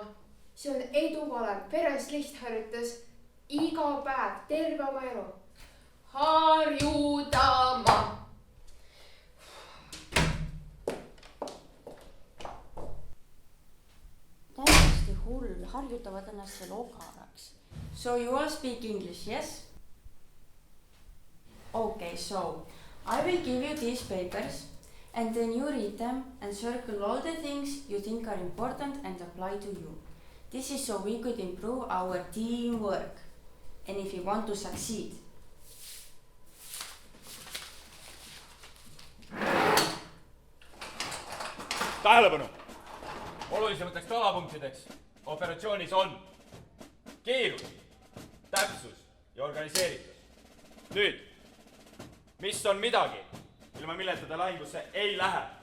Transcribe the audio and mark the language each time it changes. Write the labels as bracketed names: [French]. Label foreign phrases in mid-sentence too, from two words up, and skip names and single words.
[Estonian] See on eduvalem, perest lihtharjutus. Iga päev, terve oma elu. Harjutama. Täiesti hull, harjutavad ennast veel ogaraks. [English] So you all speak English, yes? Okay, so I will give you these papers and then you read them and circle all the things you think are important and apply to you. This is so we could improve our teamwork and if you want to succeed. [Estonian] Tähelepanu! Olulisemateks alapunktideks operatsioonis on kiirus, täpsus ja organiseeritus. Nüüd, mis on midagi, ilma milleta te lahingusse ei lähe?